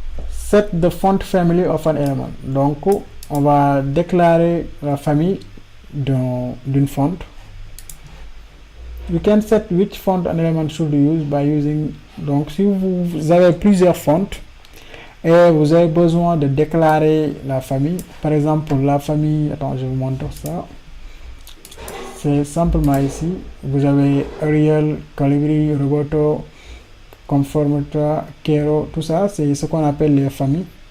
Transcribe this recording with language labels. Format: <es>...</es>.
<en>Set the font family of an element.</en> <fr>Donc on va déclarer la famille d'une font.</fr> <en>You can set which font an element should use by using.</en> <fr>Donc si vous avez plusieurs fonts et vous avez besoin de déclarer la famille, par exemple pour la famille, attends, je vous montre ça. C'est simplement ici, vous avez Arial, Calibri, Roboto, Conformata, Kero, tout ça, c'est ce qu'on appelle les familles.</fr>